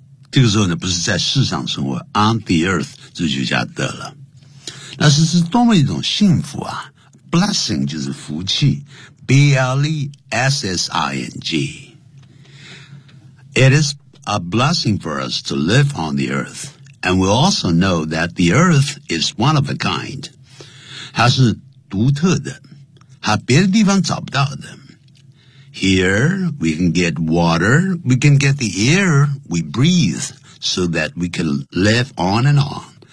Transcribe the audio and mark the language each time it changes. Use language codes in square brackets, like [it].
[zh] 这个时候呢，不是在世上生活 ， [en] on the earth [zh] 这就加得了。那是是多么一种幸福啊 ！Blessing 就是福气 ，blessing。 [en] It is a blessing for us to live on the earth, and we also know that the earth is one of a kind. [zh] 它是独特的，它别的地方找不到的。 [en] Here, we can get water, we can get the air we breathe so that we can live on and on.